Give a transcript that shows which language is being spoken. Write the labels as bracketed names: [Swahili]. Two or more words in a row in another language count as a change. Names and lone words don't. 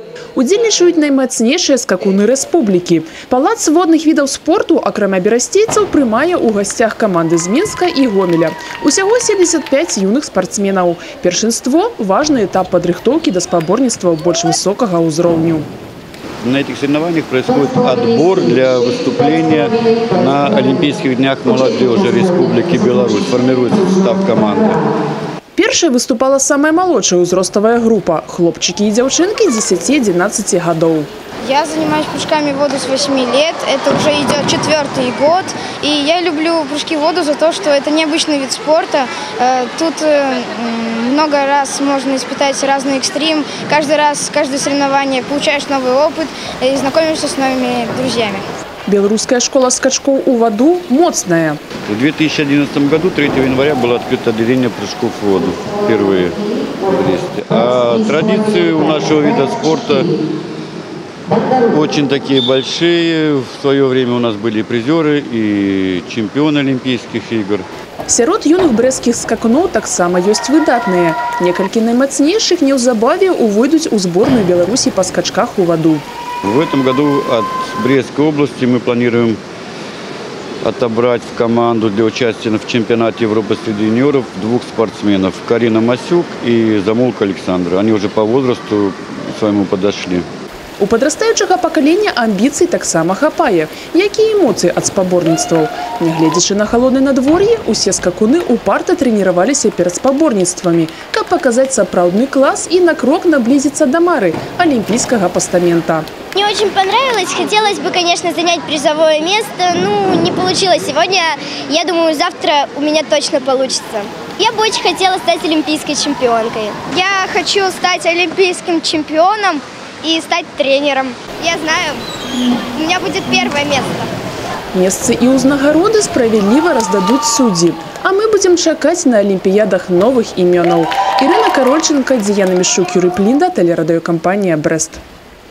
[Belarusian] Удзельнічаюць наймацнейшыя скакуны рэспублікі. Палац водных відаў спорту, акрамя берасцейцаў, прымае ў гасцях каманды з Мінска і Гомеля. Усяго 75 юных спортсменаў. Першынство – важны этап падрыхтоўкі да спаборніцтваў больш высокага ўзроўню. [Russian] На этих соревнованиях происходит отбор для выступления на Олимпийских днях молодежи Республики Беларусь. Формируется состав команды. [Belarusian] Першай выступала [Russian] самая молодшая узростовая группа – хлопчики и девчонки 10-11 годов. Я занимаюсь прыжками в воду с 8 лет. Это уже идет 4-й год. И я люблю прыжки в воду за то, что это необычный вид спорта. Тут много раз можно испытать разный экстрим. Каждый раз, каждое соревнование получаешь новый опыт и знакомишься с новыми друзьями. Белорусская школа скачков у воду моцная. В 2011 году, 3 января, было открыто отделение прыжков в воду впервые в Бресте. А традиции у нашего вида спорта очень такие большие. В свое время у нас были призеры и чемпионы Олимпийских игр. [Belarusian] Сярод юных брэсцкіх скакуноў таксама ёсць выдатныя. Некалькі наймацнейшых неўзабаве увойдуць у зборную Беларусі па скачках у воду. [Russian] В этом году от Брестской области мы планируем отобрать в команду для участия в чемпионате Европы среди юниоров 2 спортсменов – Карина Масюк и Замолка Александра. Они уже по возрасту своему подошли. [Belarusian] У падрастаючага пакалення амбіцый таксама хапае. Якія эмоцыі ад спаборніцтваў? Нягледзячы на халоднае надвор'е, усе скакуны упарта трэніраваліся перад спаборніцтвамі, каб паказаць сапраўдны клас і на крок наблизиться до мары – [Russian] олимпийского постамента. Мне очень понравилось. Хотелось бы, конечно, занять призовое место. Не получилось сегодня. Я думаю, завтра у меня точно получится. Я бы очень хотела стать олимпийской чемпионкой. Я хочу стать олимпийским чемпионом и стать тренером. Я знаю, у меня будет первое место. [Belarusian] Месцы і ўзнагароды справядліва раздадуць суддзі. А мы будзем чакаць на алімпіядах новых імёнаў. Ірына Карольченко, Діяна Мішук, Юрый Плінда, тэлерадыёкампанія «Брест».